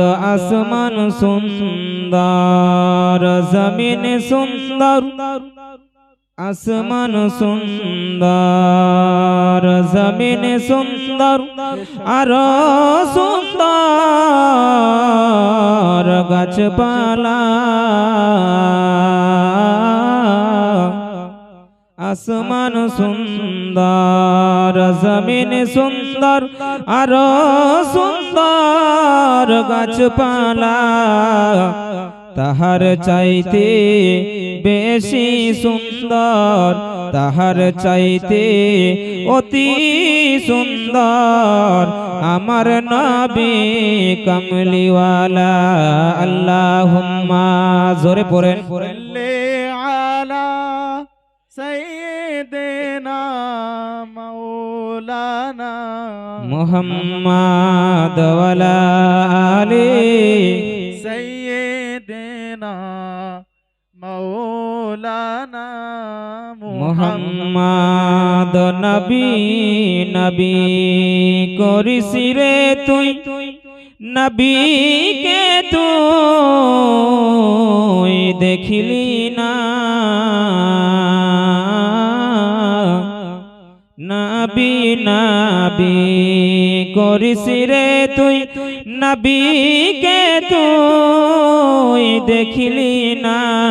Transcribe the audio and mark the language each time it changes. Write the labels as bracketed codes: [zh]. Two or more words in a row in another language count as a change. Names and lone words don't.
[bn] আসমান সুন্দর, জমিন সুন্দর, আসমান সুন্দর, জমিন সুন্দর, আরো সুন্দর গাছপালা। আসমান সুন্দর, জমিন সুন্দর, আরো সুন্দর গাছপালা। ताहार चाইতে বেশি সুন্দর, তাহার চাইতে অতি সুন্দর আমার নবী কামলিওয়ালা। আল্লাহুম্মা, জোরে পড়েন। [ar] سيدنا مولانا محمد وعلى آل سيدنا مولانا [bn] মুহাম্মদ নবী নবী করিসি রে তুই নবী কে তুই দেখিলি না নবী নবী করিসি রে তুই নবী কে তুই দেখিলি না